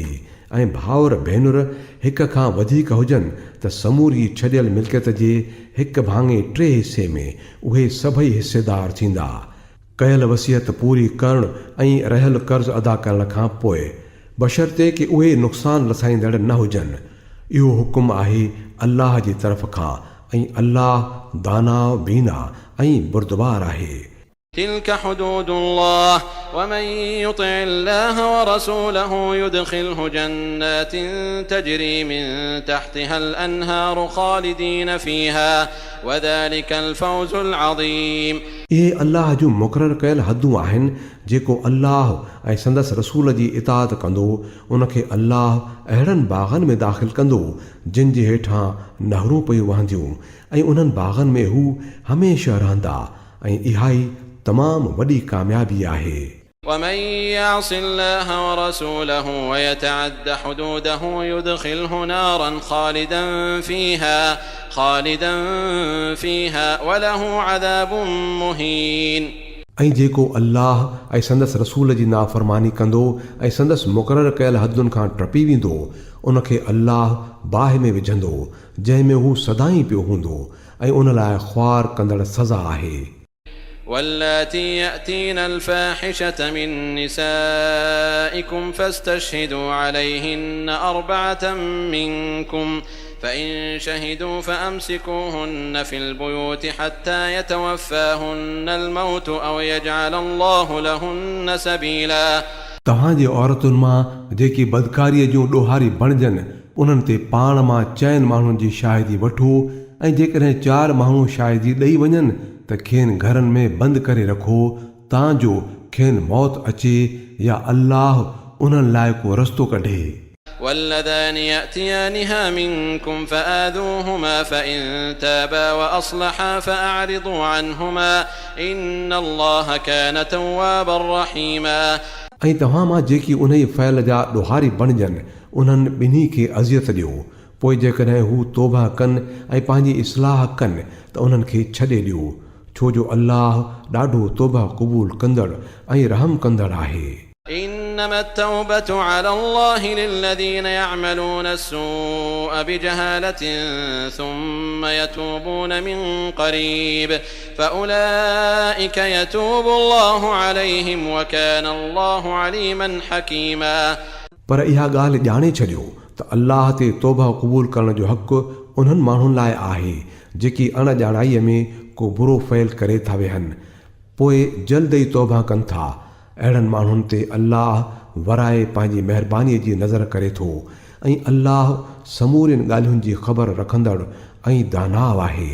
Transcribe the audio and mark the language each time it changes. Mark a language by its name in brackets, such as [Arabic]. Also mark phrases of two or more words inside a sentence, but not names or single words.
[Sindhi] ऐं भाउर भेनर हिक खां वधीक हुजनि त समूरी छॾियल मिल्कियत जे 1/3 हिसे में उहे सभई हिसेदार थींदा। कयल वसियत पूरी करण ऐं रहियल कर्ज़ अदा करण खां पोइ, बशर्ते कि उहे नुक़सान रसाईंदड़ न हुजनि। इहो हुकुम आहे अल्लाह जी तरफ़ खां, ऐं अल्लाह दाना बीना ऐं बुरदबार आहे। [Arabic] تلك حدود الله ومن يطع الله ورسوله يدخله جنات تجري من تحتها الأنهار خالدين فيها وذلك الفوز العظيم। [Sindhi] इहे अल्लाह जूं मुक़ररु कयल हदूं आहिनि। जेको अल्लाह ऐं संदसि रसूल जी इताअत कंदो, उनखे अल्लाह अहिड़नि बाग़नि में दाख़िल कंदो जिन जे हेठां नहरूं पयूं वहंदियूं, ऐं उन्हनि बाग़नि में हू हमेशह रहंदा। ऐं इहा ई तमामु वॾी कामयाबी आहे। [Arabic] ومن يعص الله ورسوله ويتعد حدوده يدخله نارا خالدا فيها وله عذاب مهين। [Sindhi] ऐं जेको अल्लाह ऐं संदसि रसूल जी नाफ़रमानी कंदो ऐं संदसि मुक़ररु कयल हदुनि खां टपी वेंदो, उनखे अल्लाह बाहि में विझंदो जंहिंमें हू सदाईं पियो हूंदो, ऐं उन लाइ ख़्वार कंदड़ सज़ा आहे। [Arabic] واللاتي يأتين الفاحشة من نسائكم فاستشهدوا عليهن 4 منكم فإن شهدوا فأمسكوهن في البيوت حتى يتوفاهن الموت أو يجعل الله لهن سبيلا। [Sindhi] तव्हांजे औरतुनि मां जेकी बदकारीअ जूं ॾोहारी बणजनि, उन्हनि ते पाण मां 4 माण्हुनि जी शाहिदी वठो, ऐं जेकॾहिं 4 माण्हू शाहिदी ॾेई वञनि त खेनि घरनि में बंदि करे रखो, तांजो खेनि मौत अचे या अल्लाह उन्हनि लाइ को रस्तो कढे। [Arabic] واللذان يأتيانها منكم فآذوهما فإن تابا وأصلحا فأعرضوا عنهما إن الله كان توابا رحيما। [Sindhi] ऐं तव्हां मां जेकी उन ई फ़ैल जा ॾोहारी बणजनि, उन्हनि ॿिन्ही खे अज़ियत ॾियो। पोइ जेकॾहिं हू तौबा कनि ऐं पंहिंजी इस्लाह कनि त उन्हनि खे छॾे ॾियो, छो जो अल्लाह ॾाढो तौबा क़बूल कंदड़ ऐं रहम कंदड़ आहे। [Arabic] إنما التوبة على الله للذين يعملون السوء بجهالة ثم يتوبون من قريب فأولئك يتوب الله عليهم وكان الله عليما حكيما। [Sindhi] पर इहा ॻाल्हि ॼाणे छॾियो त अल्लाह ते तौबा क़बूल करण जो हक़ उन्हनि माण्हुनि लाइ आहे जेकी अणॼाणाईअ में को बुरो फ़ैल करे था वेहनि, पोइ जल्द ई तौबा कनि था। अहिड़नि माण्हुनि ते अल्लाह वराए पंहिंजी महिरबानीअ जी नज़र करे थो, ऐं अल्लाह समूरियुनि ॻाल्हियुनि जी ख़बर रखंदड़ ऐं दानाव आहे।